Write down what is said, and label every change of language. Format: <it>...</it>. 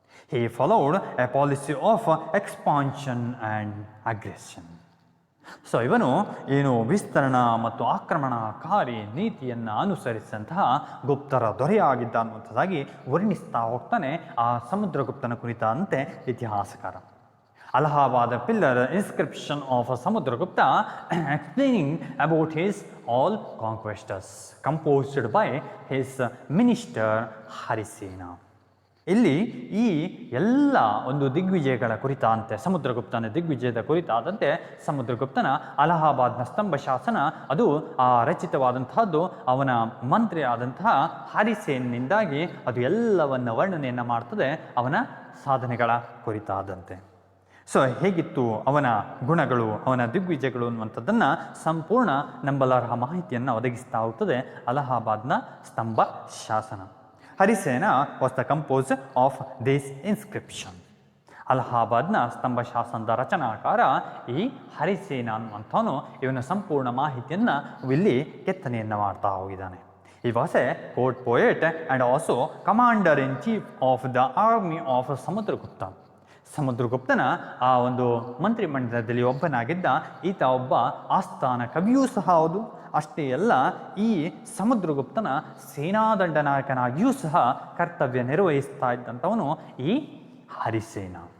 <en>He followed a policy of expansion and aggression.</en> <kn>So ಇವನು ಏನು ವಿಸ್ತರಣಾ ಮತ್ತು ಆಕ್ರಮಣಕಾರಿ ನೀತಿಯನ್ನು ಅನುಸರಿಸಿದಂತಹ ಗುಪ್ತರ ದೊರೆಯಾಗಿದ್ದ ಅನ್ನುವಂಥದ್ದಾಗಿ ವರ್ಣಿಸ್ತಾ ಹೋಗ್ತಾನೆ ಆ ಸಮುದ್ರಗುಪ್ತನ ಕುರಿತಂತೆ ಇತಿಹಾಸಕಾರ.</kn> <en>Allahabad pillar inscription of Samudragupta explaining about his all conquests, composed by his minister Harisena.</en> <kn>ಇಲ್ಲಿ ಈ ಎಲ್ಲ ಒಂದು ದಿಗ್ವಿಜಯಗಳ ಕುರಿತಂತೆ, ಸಮುದ್ರಗುಪ್ತನ ದಿಗ್ವಿಜಯದ ಕುರಿತಾದಂತೆ ಸಮುದ್ರಗುಪ್ತನ ಅಲಹಾಬಾದ್ನ ಸ್ತಂಭ ಶಾಸನ ಅದು ರಚಿತವಾದಂತಹದ್ದು ಅವನ ಮಂತ್ರಿ ಆದಂತಹ ಹರಿಸೇನಿಂದಾಗಿ ಅದು ಎಲ್ಲವನ್ನು ವರ್ಣನೆಯನ್ನು ಮಾಡ್ತದೆ ಅವನ ಸಾಧನೆಗಳ ಕುರಿತಾದಂತೆ. ಸೊ ಹೇಗಿತ್ತು ಅವನ ಗುಣಗಳು, ಅವನ ದಿಗ್ವಿಜಯಗಳು ಅನ್ನುವಂಥದ್ದನ್ನು ಸಂಪೂರ್ಣ ನಂಬಲಾರ್ಹ ಮಾಹಿತಿಯನ್ನು ಒದಗಿಸ್ತಾ ಹೋಗ್ತದೆ ಅಲಹಾಬಾದ್ನ ಸ್ತಂಭ ಶಾಸನ.</kn> <en>Harisena was the compose of this inscription.</en> <kn>ಅಲಹಾಬಾದ್ನ ಸ್ತಂಭ ಶಾಸನದ ರಚನಾಕಾರ ಈ ಹರಿಸೇನ ಅನ್ನುವಂಥವನು ಇವನ ಸಂಪೂರ್ಣ ಮಾಹಿತಿಯನ್ನು ಇಲ್ಲಿ ಕೆತ್ತನೆಯನ್ನು ಮಾಡ್ತಾ ಹೋಗಿದ್ದಾನೆ.</kn> <en>He was a court poet and also commander in chief of the army of Samudragupta.</en> <kn>ಸಮುದ್ರಗುಪ್ತನ ಆ ಒಂದು ಮಂತ್ರಿಮಂಡಲದಲ್ಲಿ ಒಬ್ಬನಾಗಿದ್ದ ಈತ ಒಬ್ಬ ಆಸ್ಥಾನ ಕವಿಯೂ ಸಹ ಹೌದು. ಅಷ್ಟೇ ಅಲ್ಲ, ಈ ಸಮುದ್ರಗುಪ್ತನ ಸೇನಾದಂಡನಾಯಕನಾಗಿಯೂ ಸಹ ಕರ್ತವ್ಯ ನಿರ್ವಹಿಸ್ತಾ ಇದ್ದಂಥವನು ಈ ಹರಿಸೇನ.</kn>